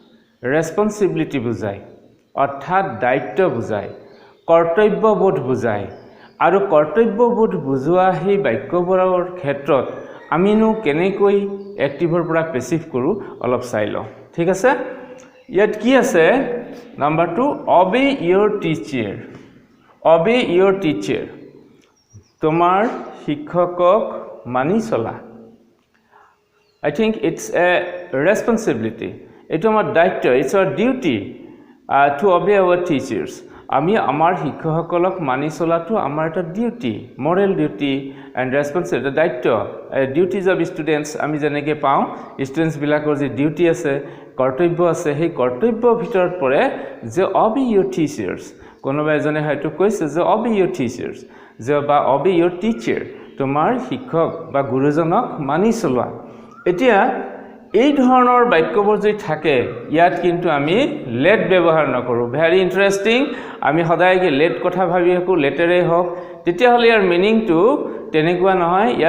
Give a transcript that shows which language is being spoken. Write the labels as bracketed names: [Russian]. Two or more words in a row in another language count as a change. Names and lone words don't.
[Assamese] ৰেসপন্সিবিলিটি বুজায় অৰ্থাৎ দায়িত্ব বুজায় কৰ্তব্যবোধ বুজায় আৰু কৰ্তব্যবোধ বুজোৱা সেই বাক্যবোৰৰ ক্ষেত্ৰত আমিনো কেনেকৈ এক্টিভৰ পৰা পেছিভ কৰোঁ অলপ চাই লওঁ ঠিক আছে ইয়াত কি আছে নাম্বাৰ 2 [English] obey your teacher obey your teacher [Assamese] তোমাৰ শিক্ষকক মানি চলা [English] I think it's a responsibility [Assamese] এটা আমাৰ দায়িত্ব [English] it's our duty to obey our teachers [Assamese] আমি আমাৰ শিক্ষকসকলক মানি চলাটো আমাৰ এটা ডিউটি [English] moral duty and responsibility [Assamese] দায়িত্ব [English] duties of students [Assamese] আমি যেনেকৈ পাওঁ ষ্টুডেণ্টছ বিলাকৰ যে ডিউটি আছে কৰ্তব্য আছে সেই কৰ্তব্যৰ ভিতৰত পৰে যে [English] obey your teachers [Assamese] কোনোবা এজনে হয়তো কৈছে যে [English] obey your teachers [Assamese] যে বা [English] obey your teacher [Assamese] তোমাৰ শিক্ষক বা গুৰুজনক মানি চলোৱা এতিয়া এই ধৰণৰ বাক্যবোৰ যদি থাকে ইয়াত কিন্তু আমি লেট ব্যৱহাৰ নকৰো [English] very interesting [Assamese] আমি সদায় কি লেট কথা ভাবি থাকো লেটাৰে হওক তেতিয়া হলে ইয়াৰ মিনিংটো তেনেকুৱা নহয় ইয়াৰ